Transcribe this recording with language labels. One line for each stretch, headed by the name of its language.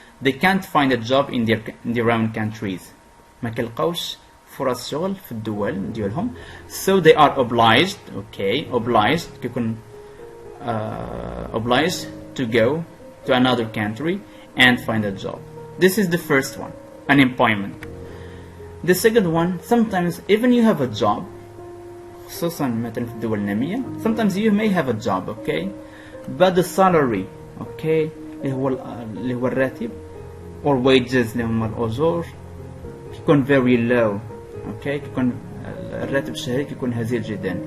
English: They can't find a job in their own countries.
Arabic: ما كيلقاوش فرص شغل في الدول ديالهم.
English: So they are obliged. Okay, obliged
Arabic: كيكون
English: obliged to go to another country and find a job. This is the first one, unemployment. The second one, sometimes even you have a job,
Arabic: خصوصا مثلا في الدول النامية,
English: sometimes you may have a job, okay, but the salary, okay,
Arabic: اللي هو الراتب
English: or wages
Arabic: اللي هما الأجور كيكون
English: very low, okay,
Arabic: كيكون الراتب الشهري كيكون هزيل جدا.